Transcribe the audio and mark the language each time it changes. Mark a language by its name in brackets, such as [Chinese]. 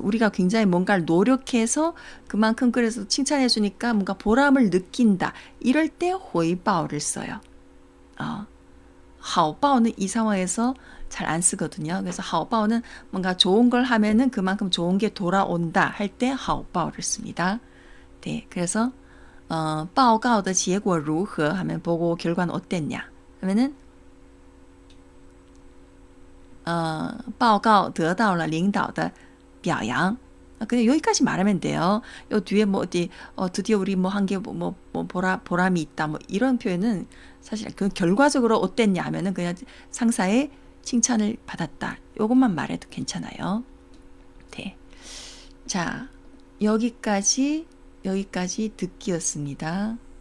[Korean] 우리가 굉장히 뭔가를 노력해서 그만큼 그래서 칭찬해 주니까 뭔가 보람을 느낀다. 이럴 때 回报를 써요. 好报는 이 상황에서 잘 안 쓰거든요. 그래서 好报는 뭔가 좋은 걸 하면은 그만큼 좋은 게 돌아온다 할 때 好报를 씁니다. 네, 그래서 [Chinese] 报告的结果如何 [Korean] 하면 보고 결과는 어땠냐 하면은 [Chinese] 报告得到了领导的表扬. [Korean] 그냥 여기까지 말하면 돼요. 요 뒤에 뭐 어디 드디어 우리 뭐 한 게 뭐 보람이 있다 뭐 이런 표현은 사실 그 결과적으로 어땠냐 하면은 그냥 상사의 칭찬을 받았다. 요것만 말해도 괜찮아요. 네. 자, 여기까지 듣기였습니다.